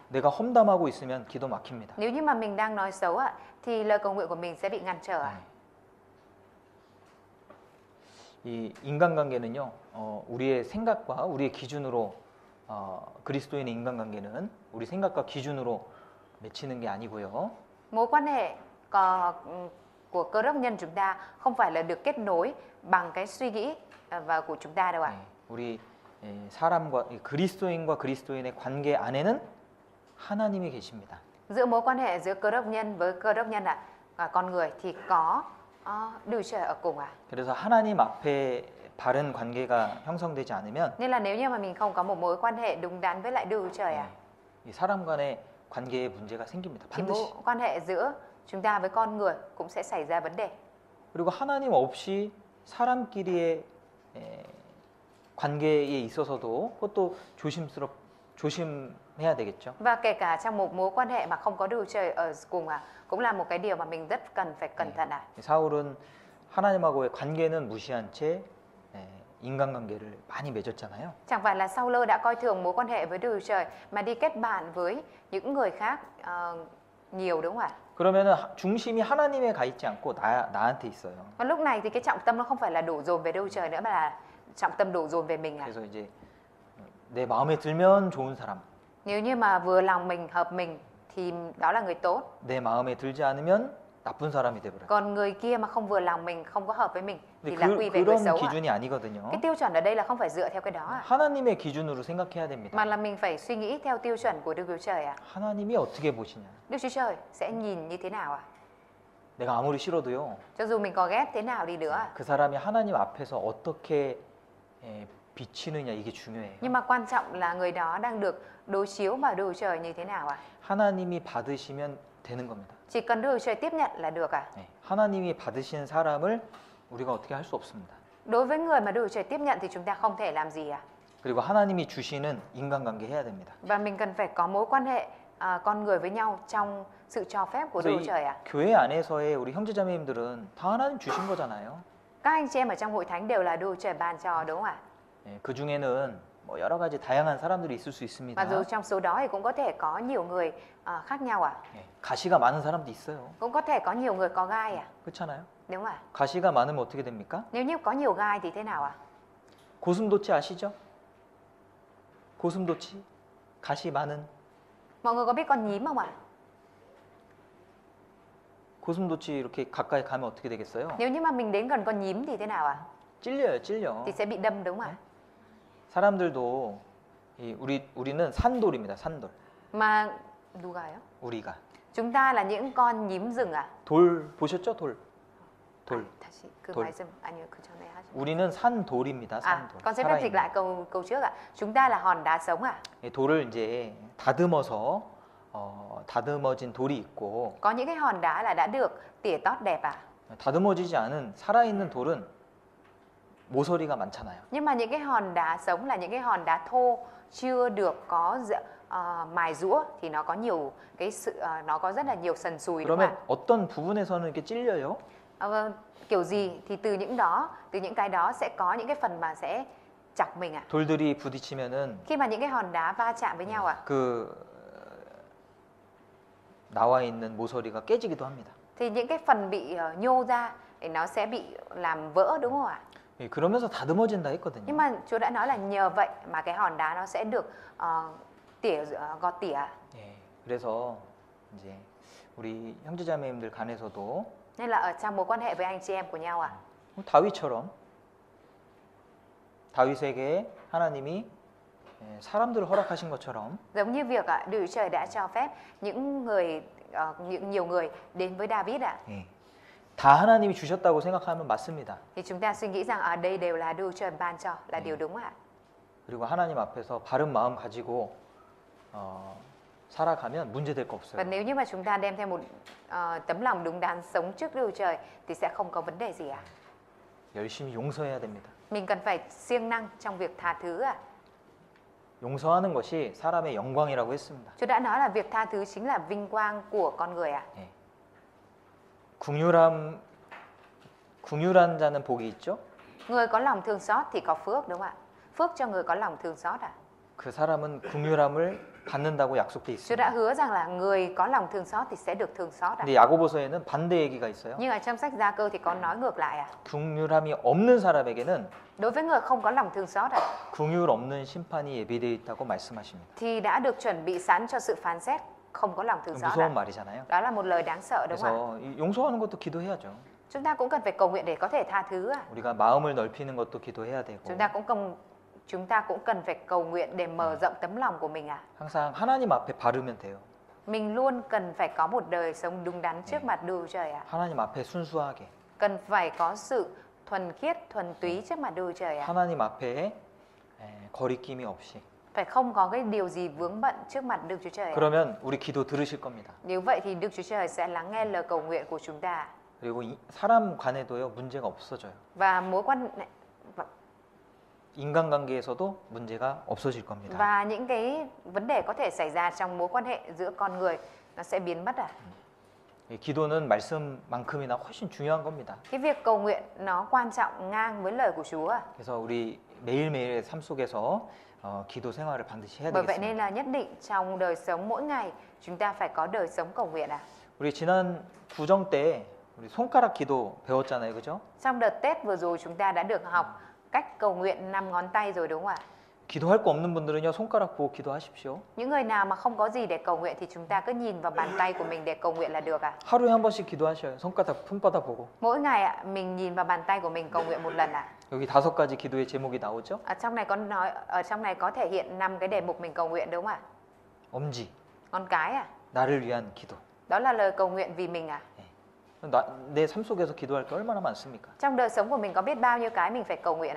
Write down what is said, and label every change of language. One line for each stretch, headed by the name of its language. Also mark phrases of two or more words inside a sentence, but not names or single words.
Korean: 내가 험담하고 있으면 기도 막힙니다.
Vietnamese: Nếu như mà mình đang nói xấu ạ, thì lời cầu nguyện của mình sẽ bị ngăn trở ạ.
Korean: 이 인간관계는요, 우리의 생각과 우리의 기준으로 그리스도인의 인간관계는 우리 생각과 기준으로 맺히는 게 아니고요.
Vietnamese: Mối quan hệ của cơ đốc nhân chúng ta không phải là được kết nối bằng cái suy nghĩ và của chúng ta đâu ạ.
Korean: 우리 사람과 그리스도인과 그리스도인의 관계 안에는 하나님이 계십니다.
Vietnamese: Giữa mối quan hệ giữa cơ đốc nhân với cơ đốc nhân ạ, con người thì có Đức Chúa Trời ở cùng ạ.
Korean: 그래서 하나님 앞에 바른 관계가 형성되지 않으면
Vietnamese: Nên là nếu như mà mình không có một mối quan hệ đúng đắn với lại Đức Chúa Trời ạ,
Korean: 이 사람 간의 관계에 문제가 생깁니다.
Vietnamese: thì mối
Korean: 반드시.
Vietnamese: quan hệ giữa chúng ta với con người cũng sẽ xảy ra vấn đề.
Korean: 그리고 하나님 없이 사람끼리의 관계에 있어서도 그것도 조심해야 되겠죠.
Vietnamese: Và kể cả trong một mối quan hệ mà không có Đức Chúa Trời ở cùng cũng là một cái điều mà mình rất cần phải cẩn thận ạ.
Korean: 사울은 하나님하고의 관계는 무시한 채 인간관계를 많이 맺었잖아요.
Vietnamese: Chẳng phải là Saul đã coi thường mối quan hệ với Đức Chúa Trời mà đi kết bạn với những người khác nhiều, đúng không ạ?
Korean: 그러면은 중심이 하나님에 가 있지 않고 나한테 있어요.
Vietnamese: Và lúc này thì cái trọng tâm nó không phải là đổ dồn về Đức Chúa Trời nữa mà là trọng tâm đổ dồn về mình ạ.
Korean: 그래서 이제 내 마음에 들면 좋은 사람,
Vietnamese: Nếu như mà vừa lòng mình, hợp mình thì đó là người tốt.
Korean: 내 마음에 들지 않으면 나쁜 사람이 돼버려요.
Vietnamese: Còn người kia mà không vừa lòng mình, không có hợp với mình thì
Korean: 근데
Vietnamese: là quy về người
Korean: 그런
Vietnamese: xấu ạ.
Korean: 기준이 아니거든요.
Vietnamese: Cái tiêu chuẩn ở đây là không phải dựa theo cái đó ạ,
Korean: 하나님의 기준으로 생각해야 됩니다.
Vietnamese: mà là mình phải suy nghĩ theo tiêu chuẩn của Đức Chúa Trời ạ.
Korean: 하나님이 어떻게 보시냐?
Vietnamese: Đức Chúa Trời sẽ nhìn như thế nào ạ?
Korean: 내가 아무리 싫어도요,
Vietnamese: Cho dù mình có ghét thế nào đi nữa ạ.
Korean: 그 사람이 하나님 앞에서 어떻게 비치느냐 이게 중요해요.
Vietnamese: Nhưng mà quan trọng là người đó đang được đối chiếu vào Đức Chúa Trời như thế nào ạ?
Korean: 하나님이 받으시면 되는 겁니다.
Vietnamese: Chỉ cần Đức Chúa Trời tiếp nhận là được ạ.
Korean: 하나님이 받으신 사람을 우리가 어떻게 할 수 없습니다.
Vietnamese: Đối với người mà Đức Chúa Trời tiếp nhận thì chúng ta không thể làm gì ạ.
Korean: 그리고 하나님이 주시는 인간관계 해야 됩니다.
Vietnamese: Và mình cần phải có mối quan hệ con người với nhau trong sự cho phép của Đức
Korean: 그래서
Vietnamese: Chúa
Korean: 이
Vietnamese: Trời ạ.
Korean: 교회 안에서의 우리 형제자매님들은 다 하나님 주신 거잖아요.
Vietnamese: Các anh chị em ở trong hội thánh đều là Đức Chúa Trời ban cho, đúng không ạ?
Korean: 그 중에는 뭐 여러 가지 다양한 사람들이 있을 수 있습니다.
Vietnamese: Mặc dù trong số đó thì cũng có thể có nhiều người khác nhau ạ.
Korean: 가시가 많은 사람도 있어요.
Vietnamese: Cũng có thể có nhiều người có gai ạ.
Korean: 그렇잖아요.
Vietnamese: Đúng không ạ?
Korean: 가시가 많으면 어떻게 됩니까?
Vietnamese: Nếu như có nhiều gai thì thế nào ạ?
Korean: 고슴도치 아시죠? 고슴도치? 가시 많은
Vietnamese: Mọi người có biết con nhím không ạ?
Korean: 고슴도치 이렇게 가까이 가면 어떻게 되겠어요?
Vietnamese: Nếu như mà mình đến gần con nhím thì thế nào ạ?
Korean: 찔려요, 찔려.
Vietnamese: Thì sẽ bị đâm, đúng không ạ?
Korean: 사람들도 우리는 산돌입니다. 산돌. Mà 누가요? 우리가
Vietnamese: Chúng ta là những con nhím rừng ạ.
Korean: 돌 보셨죠? 돌. 돌. 다시 그 돌. 말씀 아니요 그 전에 하신. 우리는 산돌입니다. 산돌.
Vietnamese: Con sẽ phép dịch lại câu trước ạ. Chúng ta là hòn đá sống ạ.
Korean: 돌을 이제 다듬어서 다듬어진 돌이 있고
Vietnamese: Có những cái hòn đá là đã được tỉa tót đẹp ạ.
Korean: 다듬어지지 않은 살아있는 돌은 모서리가 많잖아요.
Vietnamese: Nhưng mà những cái hòn đá sống là những cái hòn đá thô chưa được có mài rũa thì nó có nhiều cái sự nó có rất là nhiều sần sùi, đúng không
Korean: 그러면
Vietnamese: ạ?
Korean: 어떤 부분에서는 이렇게 찔려요?
Vietnamese: Kiểu gì thì từ những cái đó sẽ có những cái phần mà sẽ chọc mình ạ.
Korean: 돌들이 부딪히면은
Vietnamese: Khi mà những cái hòn đá va chạm với nhau ạ,
Korean: 그 나와 있는 모서리가 깨지기도 합니다.
Vietnamese: thì những cái phần bị nhô ra thì nó sẽ bị làm vỡ đúng không ạ?
Korean: 예, 그러면서 다듬어진다 했거든요.
Vietnamese: Nhưng mà Chúa đã nói là nhờ vậy mà cái hòn đá nó sẽ được gọt tỉa.
Korean: 예, 그래서 이제 우리 형제자매님들 간에서도
Vietnamese: Nên là ở trong mối quan hệ với anh chị em của nhau ạ.
Korean: 다윗처럼 다윗에게 하나님이 사람들을 허락하신 것처럼
Vietnamese: Giống như việc Đức Chúa Trời đã cho phép nhiều người đến với David ạ.
Korean: 예, 다 하나님이 주셨다고 생각하면 맞습니다.
Vietnamese: Thì chúng ta suy nghĩ rằng ở đây đều là Đức Chúa Trời ban cho là điều đúng ạ.
Korean: 그리고 하나님 앞에서 바른 마음 가지고 살아가면 문제될 거
Vietnamese: Và
Korean: 없어요.
Vietnamese: nếu như mà chúng ta đem theo một tấm lòng đúng đắn sống trước Đức Chúa Trời thì sẽ không có vấn đề gì ạ.
Korean: 열심히 용서해야 됩니다.
Vietnamese: Mình cần phải siêng năng trong việc tha thứ ạ.
Korean: 용서하는 것이 사람의 영광이라고 했습니다.
Vietnamese: Chúa đã nói là việc tha thứ chính là vinh quang của con người ạ.
Korean: 예. 궁휼한 자는 복이 있죠.
Vietnamese: Người có lòng thương xót thì có phước đúng không ạ? Phước cho người có lòng thương xót ạ.
Korean: 그 사람은 궁휼함을 받는다고 약속돼
Vietnamese: Chúa đã
Korean: 있습니다.
Vietnamese: hứa rằng là người có lòng thương xót thì sẽ được thương xót ạ.
Korean: 근데 야고보서에는 반대 얘기가 있어요.
Vietnamese: Nhưng ở trong sách Gia Cơ thì có nói ngược lại ạ.
Korean: 궁휼함이 없는 사람에게는
Vietnamese: Đối với người không có lòng thương xót ạ,
Korean: 궁휼 없는 심판이 예비되어 있다고 말씀하십니다.
Vietnamese: thì đã được chuẩn bị sẵn cho sự phán xét không có lòng thương xót
Korean: 무서운
Vietnamese: ạ.
Korean: 말이잖아요.
Vietnamese: Đó là một lời đáng sợ đúng không ạ?
Korean: 그래서 용서하는 것도 기도해야죠.
Vietnamese: Chúng ta cũng cần phải cầu nguyện để có thể tha thứ ạ.
Korean: 우리가 마음을 넓히는 것도 기도해야 되고
Vietnamese: Chúng ta cũng cần phải cầu nguyện để mở rộng tấm lòng của mình ạ.
Korean: 항상 하나님 앞에 바르면 돼요.
Vietnamese: Mình luôn cần phải có một đời sống đúng đắn trước mặt Đức Chúa Trời ạ.
Korean: 하나님 앞에 순수하게
Vietnamese: Cần phải có sự thuần khiết, thuần túy trước mặt Đức Chúa Trời ạ.
Korean: 하나님 앞에 거리낌이 없이
Vietnamese: Phải không có cái điều gì vướng bận trước mặt Đức Chúa Trời ạ.
Korean: 그러면 우리 기도 들으실 겁니다.
Vietnamese: Nếu vậy thì Đức Chúa Trời sẽ lắng nghe lời cầu nguyện của chúng ta.
Korean: 그리고 사람 간에도요 문제가 없어져요.
Vietnamese: Và
Korean: 인간관계에서도 문제가 없어질 겁니다.
Vietnamese: Và những cái vấn đề có thể xảy ra trong mối quan hệ giữa con người nó sẽ biến mất ạ.
Korean: 기도는 말씀만큼이나 훨씬 중요한 겁니다.
Vietnamese: Cái việc cầu nguyện nó quan trọng ngang với lời của Chúa ạ.
Korean: 그래서 우리 매일매일의 삶 속에서 기도 생활을 반드시 해야
Vietnamese: Bởi vậy nên
Korean: 되겠습니다.
Vietnamese: là nhất định trong đời sống mỗi ngày chúng ta phải có đời sống cầu nguyện ạ.
Korean: 우리 지난 구정 때 우리 손가락 기도 배웠잖아요, 그죠?
Vietnamese: Trong đợt Tết vừa rồi chúng ta đã được học cách cầu nguyện 5 ngón tay rồi đúng không ạ?
Korean: 기도할 거 없는 분들은요 손가락 보고 기도하십시오.
Vietnamese: Những người nào mà không có gì để cầu nguyện thì chúng ta cứ nhìn vào bàn tay của mình để cầu nguyện là được ạ.
Korean: 하루에 한 번씩 기도하셔요. 손바닥 보고.
Vietnamese: Mỗi ngày ạ, mình nhìn vào bàn tay của mình cầu nguyện một lần ạ.
Korean: 여기 5가지 기도의 제목이 나오죠?
Vietnamese: Ở trong này có thể hiện 5 cái đề mục mình cầu nguyện đúng không ạ?
Korean: 엄지,
Vietnamese: Ngón cái ạ.
Korean: 나를 위한 기도.
Vietnamese: Đó là lời cầu nguyện vì mình ạ.
Korean: 내 삶 속에서 기도할 게 얼마나 많습니까?
Vietnamese: Trong đời sống của mình có biết bao nhiêu cái mình phải cầu nguyện ạ.